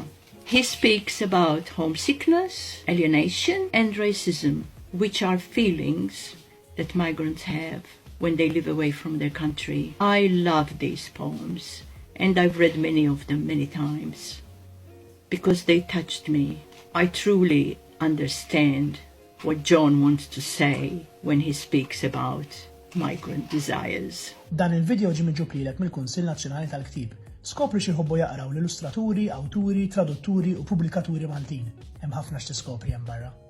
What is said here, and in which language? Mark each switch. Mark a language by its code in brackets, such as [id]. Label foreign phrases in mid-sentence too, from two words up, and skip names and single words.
[en] He speaks about homesickness, alienation, and racism, which are feelings that migrants have when they live away from their country. I love these poems, and I've read many of them many times, because they touched me. I truly understand what John wants to say when he speaks about migrant desires. [mt] Dan il-video ġi miġġub lilek mill-Kunsill Nazzjonali tal-Ktieb. Skopri xi jħobbu jaqraw l-illustraturi, awturi, tradutturi u pubblikaturi Maltin. Hemm ħafna x'tiskopri hemm barra.